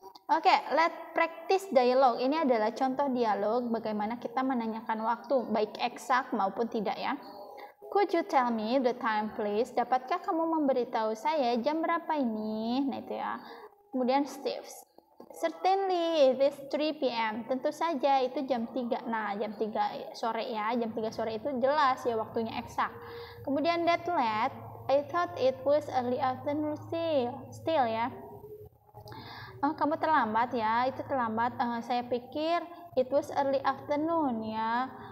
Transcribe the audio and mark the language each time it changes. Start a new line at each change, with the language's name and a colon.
English: Oke, let's practice dialogue.
Indonesian: Ini adalah contoh dialog bagaimana kita menanyakan waktu, baik eksak maupun tidak ya.
English: Could you tell me the time please?
Indonesian: Dapatkah kamu memberitahu saya jam berapa ini? Nah itu ya.
English: Kemudian Steve, certainly it is 3 p.m.
Indonesian: Tentu saja itu jam 3. Nah, jam 3 sore ya. Jam 3 sore itu jelas ya waktunya eksak.
English: Kemudian that late, I thought it was early afternoon still ya.
Indonesian: Kamu terlambat ya. Itu terlambat. Saya pikir
English: it was early afternoon
Indonesian: ya.